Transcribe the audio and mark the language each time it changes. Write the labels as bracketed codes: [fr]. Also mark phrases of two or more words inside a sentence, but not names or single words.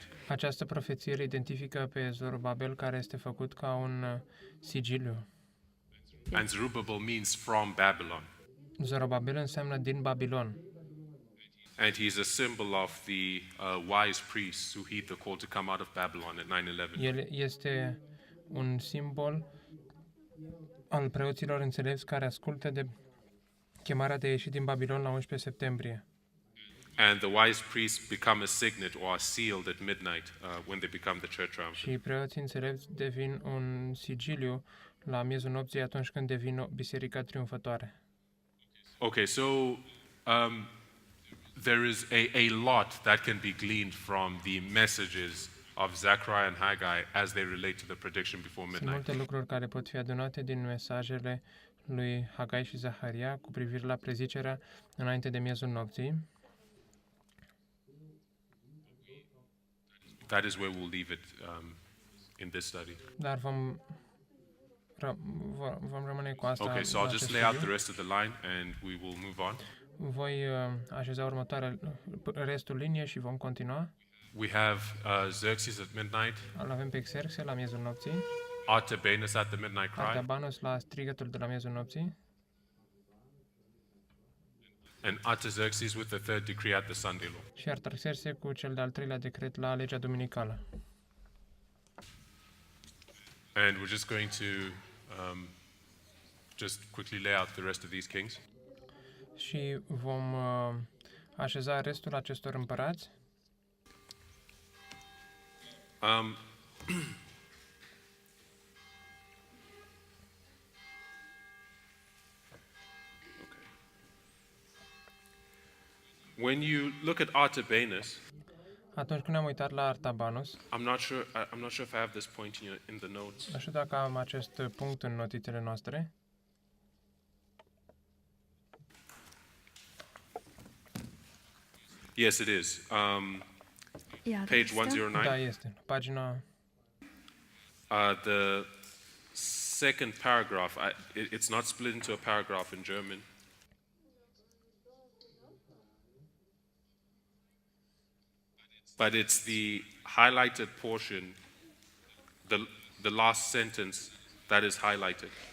[ro] Această profeție îl identifică pe Zorobabel, care este făcut ca un sigiliu. [en] And Zerubbabel means from Babylon. [ro] Zorobabel înseamnă din Babilon. [en] And he's a symbol of the wise priests who heed the call to come out of Babylon at 9/11. [ro] El este un simbol al preoților înțelepți care ascultă de chemarea de a ieși din Babilon la 11 septembrie. [en] And the wise priests become a signet or are sealed at midnight when they become the church triumphant. [ro] Și preoții înțelepți devin un sigiliu la miezul nopții atunci când devin o biserică triumfătoare. [en] Okay, so there is a lot that can be gleaned from the messages of Zechariah and Haggai as they relate to the prediction before [ro] Sunt [en] midnight. [ro] multe lucruri care pot fi adunate din mesajele lui Hagai și Zaharia cu privire la prezicerea înainte de miezul nopții. [en] That is where we'll leave it in this study. [ro] Dar vom rămâne cu asta. [en] Okay, so [ro] la [en] I'll just [ro] acest [en] lay out [ro] studiu. [en] the rest of the line and we will move on. [ro] Voi așeza restul liniei și vom continua. [en] We have Xerxes at midnight, [ro] Îl avem pe Xerxe la miezul nopții, [en] Artabanus at the midnight cry, [ro] Artabanus la strigătul de la miezul nopții [en] and Artaxerxes with the third decree at the Sunday law. [ro] și Artaxerxe cu cel de-al treilea decret la legea duminicală. [en] And we're just going to just quickly lay out the rest of these kings. [ro] Și vom așeza restul acestor împărați. [en] Um, okay. When you look at Artabanus, [ro] Atunci când ne-am uitat la Artabanus, [en] I'm not sure if I have this point in the notes. [ro] nu știu dacă am acest punct în notițele noastre. [en] Yes, it is. [ro] Iată, [en] Page [ro] este. [en] 109. [ro] Da, este. Pagina [en] The second paragraph. It's not split into a paragraph in German. But it's the highlighted portion, the last sentence that is highlighted.